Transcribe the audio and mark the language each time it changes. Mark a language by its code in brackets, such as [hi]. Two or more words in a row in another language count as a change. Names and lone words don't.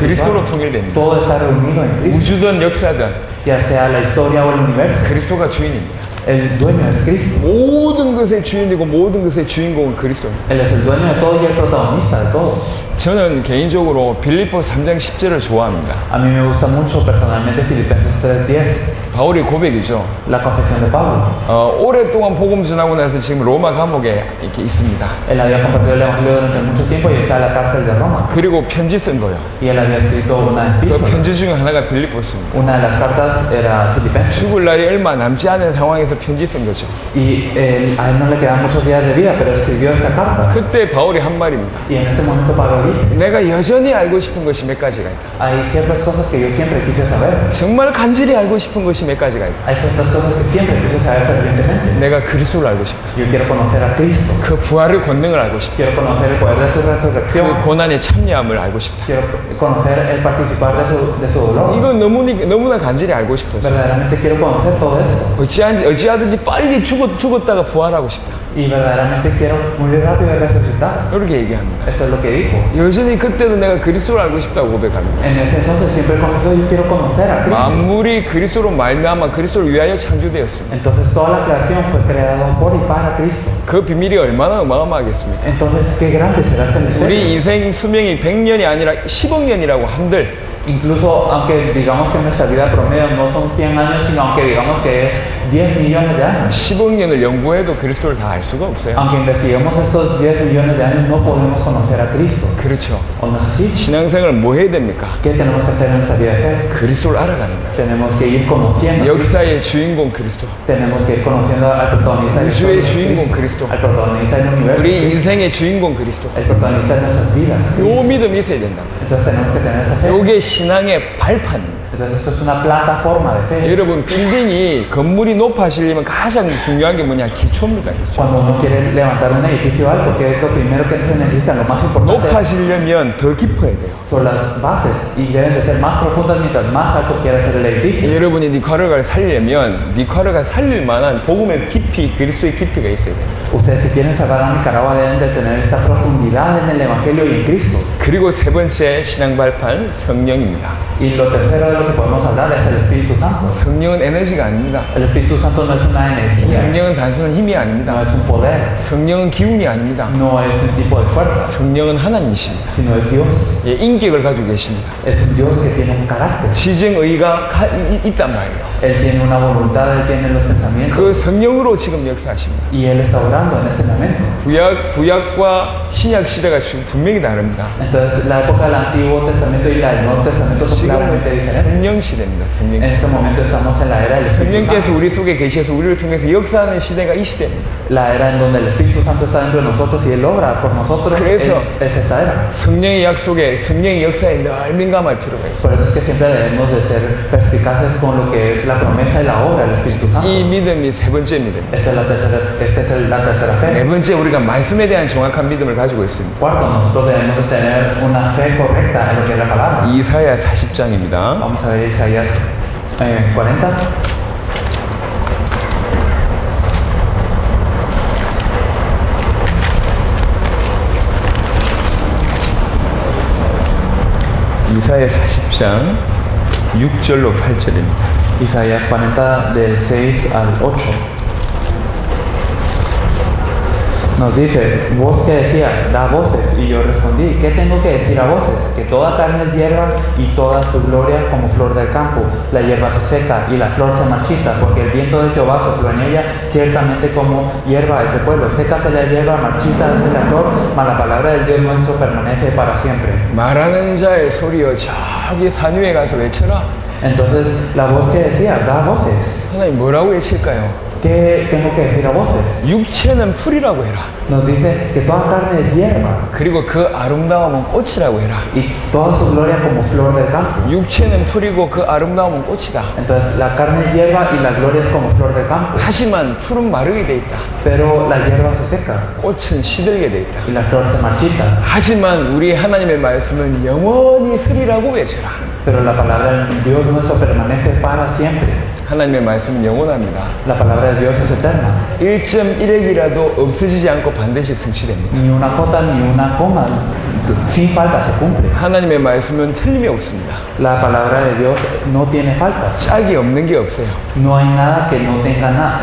[ko] 그리스도로 [es] espiritual, [ko] 통일됩니다. [es] todo está reunido en Cristo. [ko] 우주든 역사든 [es] Ya sea la historia o el universo, [ko] 그리스도가 주인입니다. [es] el dueño es Cristo. [ko] 모든 것의 주인이고 모든 것의 주인공은 그리스도입니다. [es] Él es el dueño de todo y el protagonista de todo. [ko] 저는 개인적으로 빌립보 3장 10절을 좋아합니다. [es] A mí me gusta mucho personalmente Filipenses 3:10, [ko] 바울의 고백이죠. [es] la confesión de Pablo. [ko] 오랫동안 복음 전하고 나서 지금 로마 감옥에 이렇게 있습니다. [es] Él había compartido el Evangelio durante mucho tiempo y está en la cárcel de Roma. [ko] 그리고 편지 쓴 거예요. [es] Y él había escrito una [ko] 그 [es] epístola. [ko] 편지 중에 하나가 빌립보였습니다. [es] Una de las cartas era Filipenses. [ko] 죽을 날이 얼마 남지 않은 상황에서 편지 쓴 거죠. [es] Y a él no le quedan muchos días de vida, pero escribió esta carta. [ko] 그때 바울이 한 말입니다. [es] Y en este momento Pablo dice, [ko] 내가 여전히 알고 싶은 것이 몇 가지가 있다. [es] hay ciertas cosas que yo siempre quise saber. [ko] 정말 간절히 알고 싶은 것이 몇 가지가 있다. [es] Hay ciertas cosas que siempre quise saber fervientemente. [ko] 내가 그리스도를 알고 싶다. [es] Yo quiero conocer a Cristo. [ko] 그 부활의 권능을 알고 싶다. [es] Quiero conocer el poder de su [ko] 그 [es] resurrección. [ko] 고난의 참여함을 알고 싶다. [es] Quiero conocer el participar de su dolor. [ko] 이거 너무나 간절히 알고 싶어서 [es] Verdaderamente quiero conocer todo esto. [ko] 어찌하든지 빨리 죽었다가 부활하고 싶다. [es] Y verdaderamente quiero morir rápido y resucitar. [ko] 이렇게 얘기합니다. [es] Esto es lo que dijo. [ko] 여전히 그때도 내가 그리스도를 알고 싶다고 고백합니다. [es] En ese entonces siempre confesó, yo quiero conocer a Cristo. [ko] 만물이 그리스도로 말미암아 그리스도를 위하여 창조되었습니다. [es] Entonces toda la creación fue creada por y para Cristo. [ko] 그 비밀이 얼마나 어마어마하겠습니까? [es] Entonces, qué grande será este misterio. [ko] 우리 인생 수명이 100년이 아니라 10억 년이라고 한들 [es] Incluso aunque digamos que nuestra vida promedio no son 100 años, sino aunque digamos que es 10 millones de años. [ko] 10억 년을 연구해도 그리스도를 다 알 수가 없어요. [es] Aunque investiguemos estos 10 millones de años, no podemos conocer a Cristo. [ko] 그렇죠. [es] ¿O no es así? [ko] 신앙생활을 뭐 해야 됩니까? [es] ¿Qué tenemos que hacer en nuestra vida de fe? [ko] 그리스도를 알아가는 거예요. [es] Tenemos que ir conociendo. [ko] 역사의 주인공 그리스도. [es] Tenemos que ir conociendo al protagonista del [ko] 우주의 주인공 그리스도. [es] al protagonista del universo, [ko] 우리 인생의 주인공 그리스도. [es] el protagonista de nuestras vidas. [ko] 요 믿음이 있어야 된다. [es] Entonces tenemos que tener esta fe. [ko] 요게 신앙의 발판입니다. [es] Entonces esto es una plataforma de fe. [ko] 여러분 빌딩이 건물이 높아지려면 가장 중요한 게 뭐냐? 기초입니다. 기초. [es] Cuando uno quiere levantar un edificio alto, ¿qué es lo primero que se necesita? Lo más importante [ko] 높아지려면 더 깊어야 돼요. [es] son las bases y deben de ser más profundas mientras más alto quiera ser el edificio. [ko] 여러분이 니카르가를 살리려면 니카르가 살릴 만한 복음의 깊이, 그리스도의 깊이가 있어야 돼요. [es] Ustedes si quieren salvar a Nicaragua deben de tener esta profundidad en el Evangelio y en Cristo. [ko] 그리고 세 번째 신앙 발판 성령입니다. [es] Y lo tercero de lo que podemos hablar es el Espíritu Santo. [ko] 성령은 에너지가 아닙니다. [es] El Espíritu Santo no es una energía, [ko] 성령은 단순한 힘이 [es] no [ko] 아닙니다. [es] es un poder, [ko] 성령은 기운이 아닙니다. [es] no es un tipo de fuerza, [ko] 성령은 하나님이십니다. [es] sino es Dios. [ko] 예, 인격을 가지고 계십니다. [es] Es un Dios que tiene un carácter. [ko] 지정의가 있단 말이에요. [es] Él tiene una voluntad, Él tiene los pensamientos. [ko] 그 성령으로 지금 역사하십니다. [es] Y Él está obrando en este momento. [ko] 구약과 신약 시대가 분명히 다릅니다. [es] Entonces, la época del Antiguo Testamento y la del Nuevo Testamento son [ko] 지금은 [es] claramente diferentes. [ko] 성령 시대입니다. 성령 [es] En [ko] 시대. [es] este momento estamos en la era del Espíritu [ko] 성령께서 [es] Santo. [ko] 우리 속에 계셔서 우리를 통해서 역사하는 시대가 이 시대입니다. [es] La era en donde el Espíritu Santo está dentro de nosotros y Él obra por nosotros Eso. es esta era. [ko] 성령의 약속에 성령의 역사에 늘 민감할 필요가 있어요. [es] Por eso es que siempre debemos de ser perspicaces con lo que es la promesa y la obra del Espíritu Santo. [ko] 이 믿음이 세 번째 믿음입니다. [es] Esta es la tercera [ko] 네 [es] fe. [ko] 번째 우리가 말씀에 대한 정확한 믿음을 가지고 있습니다. [es] Cuarto, nosotros debemos de tener una fe correcta en lo que es la palabra. [ko] 이사야 40장입니다. [es] Vamos a ver Isaías 40. [ko] 이사야 40장 6절로 8절입니다. [es] Isaías 40 del 6 al 8. Nos dice, voz que decía, da voces. Y yo respondí, ¿qué tengo que decir a voces? Que toda carne es hierba y toda su gloria como flor del campo. La hierba se seca y la flor se marchita, porque el viento de Jehová sopló en ella, ciertamente como hierba de ese pueblo. Sécase la hierba, marchita de la flor, mas la palabra del Dios nuestro permanece para siempre. [ko] 말하는 자의 소리여 저기 산 위에 가서 외쳐라. [es] Entonces, la voz que decía, da voces. [ko] 하나님 뭐라고 외칠까요? [es] ¿Qué tengo que decir a voces? [ko] 육체는 풀이라고 해라. [es] Nos dice que toda carne es hierba [ko] 그리고 그 아름다움은 꽃이라고 해라. [es] y toda su gloria como flor del campo. [ko] 육체는 풀이고 그 아름다움은 꽃이다. [es] Entonces la carne es hierba y la gloria es como flor del campo. [ko] 하지만 풀은 마르게 돼 있다. [es] Pero la hierba se seca [ko] 꽃은 시들게 돼 있다. [es] y la flor se marchita. [ko] 하지만 우리 하나님의 말씀은 영원히 쓰리라고 외쳐라. [es] Pero la palabra de Dios nuestro permanece para siempre. [ko] 하나님의 말씀은 영원합니다. [es] La palabra de Dios es eterna. [ko] 1.1핵이라도 없어지지 않고 반드시 성취됩니다. [es] Ni una jota ni una coma sin falta se cumple. [ko] 하나님의 말씀은 틀림이 없습니다. [es] La palabra de Dios no tiene faltas. [ko] 짝이 없는 게 없어요. [es] No hay nada que no tenga nada,